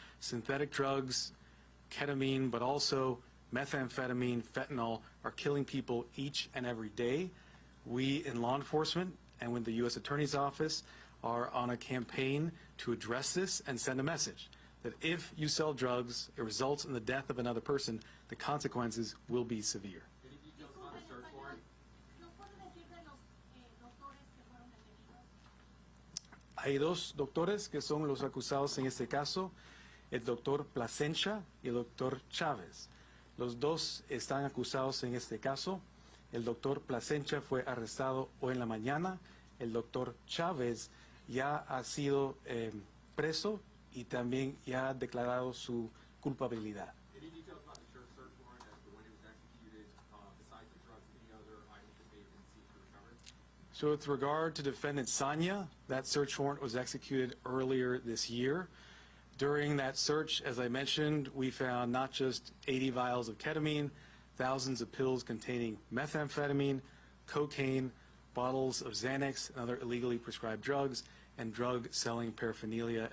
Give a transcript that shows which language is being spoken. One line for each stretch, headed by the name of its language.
English: Synthetic drugs, ketamine, but also methamphetamine, fentanyl, are killing people each and every day. We in law enforcement and with the U.S. Attorney's Office are on a campaign to address this and send a message that if you sell drugs, it results in the death of another person, the consequences will be severe. Any details on the search warrant?
Spanish: ¿Nos puede decir de los doctores que fueron detenidos? Hay 2 doctores que son los acusados en este caso, el doctor Plasencia y el doctor Chávez. Los 2 están acusados en este caso. El doctor Plasencia fue arrestado hoy en la mañana. El doctor Chávez ya ha sido preso y también ya ha declarado su culpabilidad.
English: Any details about the search warrant as to when it was executed, besides the drugs, any other items that may have been seized or recovered? So with regard to defendant Sanya, that search warrant was executed earlier this year. During that search, as I mentioned, we found not just 80 vials of ketamine, thousands of pills containing methamphetamine, cocaine, bottles of Xanax and other illegally prescribed drugs, and drug-selling paraphernalia.